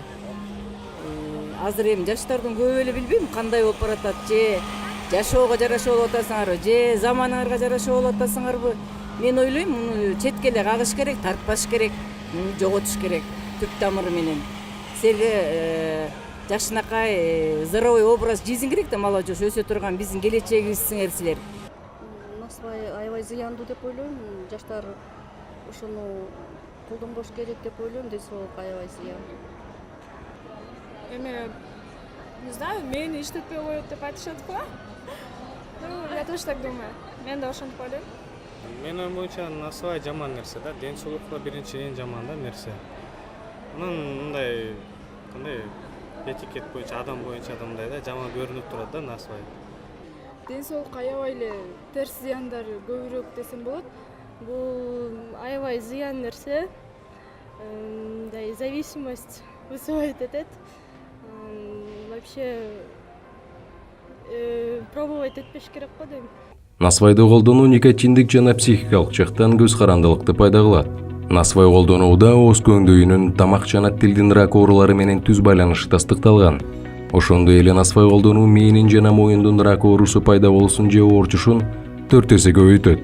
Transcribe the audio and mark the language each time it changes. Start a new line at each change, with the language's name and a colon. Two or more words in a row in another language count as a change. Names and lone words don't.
Kyrgyz: Азыр эми жаштардын көбү эле билбейм кандай болуп баратат, же жашоого жараша болуп атасыңарбы, же заманыңарга жараша болуп атасыңарбы. Мен ойлойм, муну четке эле кагыш керек, тартпаш керек, жоготуш керек түп тамыры менен. Силерге жашынакай
Russian: здоровый образ жизнь
Kyrgyz: керек да, мала жош өсө турган биздин келечегибизсиңер силер. Насыбай аябай зыяндуу деп ойлойм. Жаштар ошону колдонбош керек деп ойлойм. Ден соолукка аябай зыян. Эми,
Russian: не знаю,
Kyrgyz: мени иштетпей коет деп айтышат го.
Russian: Ну, я тоже так думаю.
Kyrgyz: Мен да ошентип ойлойм. Менин оюм боюнча насыбай жаман нерсе да, ден соолукка биринчи эң жаман да нерсе. Анан мындай кандай этикет боюнча, адам боюнча да мындай да жаман көрүнүп турат да насыбай. Ден соолукка аябай эле терс зыяндары көбүрөөк десем болот. Бул аябай зыян нерсе. Мындай
Russian: зависимость вызывает
Kyrgyz: этет.
Russian: Вообще пробовать
Kyrgyz: этпеш керек го дейм. Насыбайды колдонуу никотиндик жана психикалык жактан көз карандылыкты пайда кылат. Насыбай колдонууда ооз көңдөйүнүн, тамак жана тилдин рак оорулары менен түз байланышы тастыкталган. Ошондой эле насыбай колдонуу мээнин жана моюндун рак оорусу пайда болуусун же оорчушун 4 эсе көбөйтөт.